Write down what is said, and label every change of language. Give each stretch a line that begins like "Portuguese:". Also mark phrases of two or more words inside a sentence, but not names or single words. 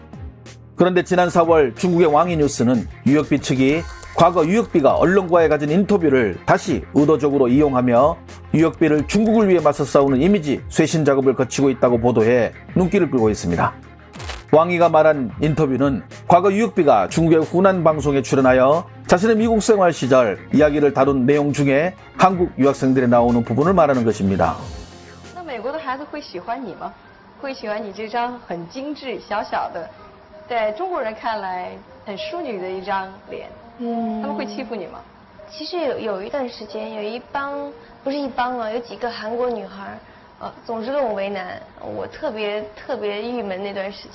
Korean: 그런데 지난 4월 중국의 왕이 뉴스는 유역비 측이 과거 유역비가 언론과에 가진 인터뷰를 다시 의도적으로 이용하며 유역비를 중국을 위해 맞서 싸우는 이미지 쇄신 작업을 거치고 있다고 보도해 눈길을 끌고 있습니다. 왕이가 말한 인터뷰는 과거 유역비가 중국의 후난 방송에 출연하여 자신의 미국 생활 시절 이야기를 다룬 내용 중에 한국 유학생들이 나오는 부분을 말하는 것입니다.
Chinese: 那美国的孩子会喜欢你吗？会喜欢你这张很精致、小小的，在中国人看来很淑女的一张脸？他们会欺负你吗？其实有一段时间，有一帮不是一帮了，有几个韩国女孩，总是跟我为难，我特别郁闷那段时间。